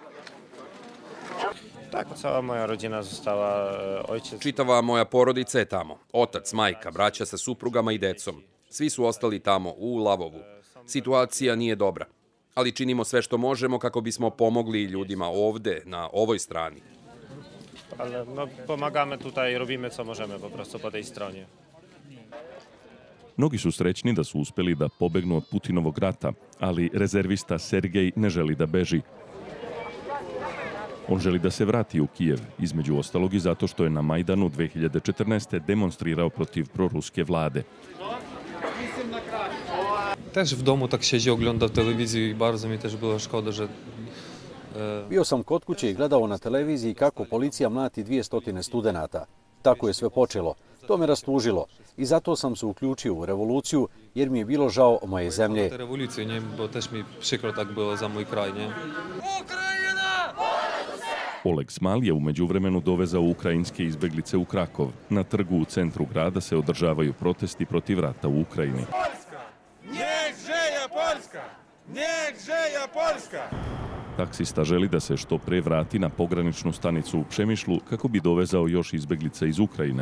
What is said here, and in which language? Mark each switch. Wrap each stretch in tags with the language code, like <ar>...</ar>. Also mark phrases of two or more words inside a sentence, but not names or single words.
<sr>Čitava moja porodica je tamo. Otac, majka, braća sa suprugama i decom. Svi su ostali tamo, u Lavovu. Situacija nije dobra. Ali činimo sve što možemo kako bismo pomogli ljudima ovde, na ovoj strani.</sr> <pl>Pomagamy tutaj, robimy co możemy po prostu po tej stronie.</pl> <sr>Mnogi su srećni da su uspeli da pobegnu od Putinovog rata, ali rezervista Sergej ne želi da beži. On želi da se vrati u Kijev, između ostalog i zato što je na Majdanu 2014. demonstrirao protiv proruske vlade.</sr> <pl>Też w domu tak siedzi, ogląda telewizję i bardzo mi też było szkoda, że...</pl> <sr>Bio sam kod kuće i gledao na televiziji kako policija mlati 200 studenata. Tako je sve počelo. To me rastužilo. I zato sam se uključio u revoluciju, jer mi je bilo žao moje zemlje. Revoluciju,</sr> <pl>nie? Bo też mi przykro tak było za mój kraj, nie?</pl> <sr>Oleg Smal je umeđu vremenu dovezao ukrajinske izbeglice u Krakov. Na trgu u centru grada se održavaju protesti protiv rata u Ukrajini. Taksista želi da se što pre vrati na pograničnu stanicu u Přemyšlu kako bi dovezao još izbeglica iz Ukrajine.</sr>